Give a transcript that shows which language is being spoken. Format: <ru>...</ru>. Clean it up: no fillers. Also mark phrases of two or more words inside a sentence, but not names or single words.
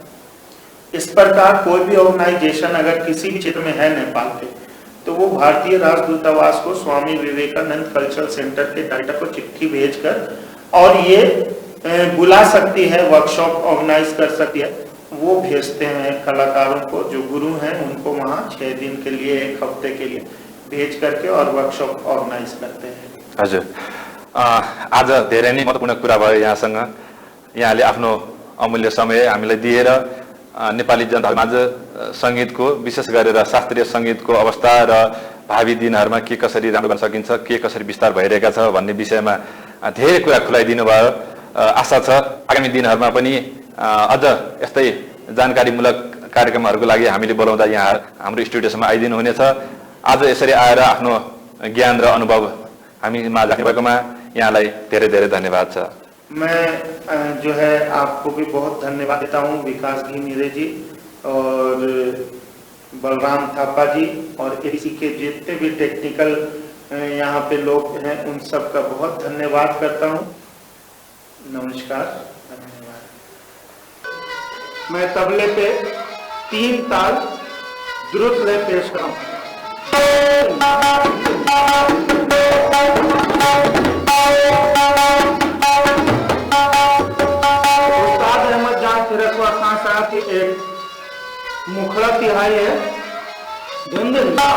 <hi>इस प्रकार कोई भी ऑर्गेनाइजेशन अगर किसी भी क्षेत्र में है नेपाल के, तो वो भारतीय राजदूतावास को स्वामी विवेकानंद कल्चरल सेंटर के डायरेक्टर को चिट्ठी भेजकर और ये बुला सकती है,</hi> <en>workshop organise</en> <hi>कर सकती है। वो भेजते हैं कलाकारों को, जो गुरु हैं उनको वहाँ 6 दिन के लिए 1 हफ्ते के लिए भेज करके और</hi> <en>workshop organise</en> <hi>करते हैं।</hi> <ne>हजुर, आज धेरै नै महत्त्वपूर्ण कुरा भयो यहाँसँग। यहाँले आफ्नो अमूल्य समय हामीलाई दिएर नेपाली जनतामाझ संगीतको विशेष गरेर शास्त्रीय संगीतको अवस्था र भावी दिनहरुमा के कसरी राम्रो गर्न सकिन्छ, के कसरी विस्तार भइरहेका छ भन्ने विषयमा धेरै कुरा खुलाइदिनु भयो। आशा छ आगामी दिनहरुमा पनि अझ यस्तै जानकारीमूलक कार्यक्रमहरूको लागि हामीले बोलाउँदा यहाँ हाम्रो स्टुडियोसम्म आइदिनु हुनेछ। आज यसरी आएर आफ्नो ज्ञान र अनुभव हामी माझ राख्नुभएकोमा यहाँलाई धेरै धेरै धन्यवाद छ।</ne> <hi>मैं जो है आपको भी बहुत धन्यवाद देता हूँ, विकास घिमिरे जी और बलराम थापा जी और एडीसी के जितने भी टेक्निकल यहाँ पे लोग हैं उन सब का बहुत धन्यवाद करता हूँ। नमस्कार, धन्यवाद। मैं तबले पे 3 ताल द्रुत लय पेश करूँ। उस्ताद अहमद जान फिरसवा खान साहब की एक मुखड़ा तिहाई है। दिन दिन</hi>